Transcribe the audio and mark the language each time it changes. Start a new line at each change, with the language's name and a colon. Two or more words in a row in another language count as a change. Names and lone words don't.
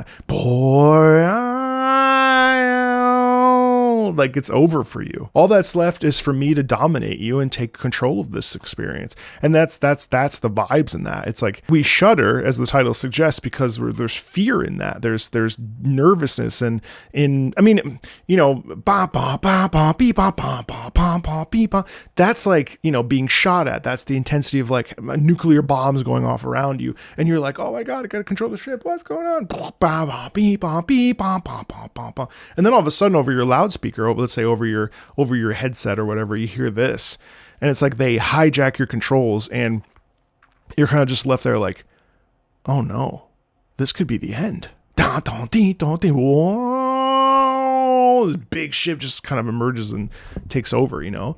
English: Boy, like it's over for you. All that's left is for me to dominate you and take control of this experience. And that's the vibes in that. It's like we shudder, as the title suggests, because there's fear in that. There's nervousness and I mean, you know, ba ba ba ba beep ba ba ba ba ba beep ba. That's like, you know, being shot at. That's the intensity of like nuclear bombs going off around you, and you're like, oh my god, I gotta control the ship. What's going on? Ba ba ba beep ba beep ba ba ba ba ba. And then all of a sudden, over your loudspeaker, let's say over your headset or whatever, you hear this, and it's like they hijack your controls, and you're kind of just left there like, oh no, this could be the end. This big ship just kind of emerges and takes over, you know.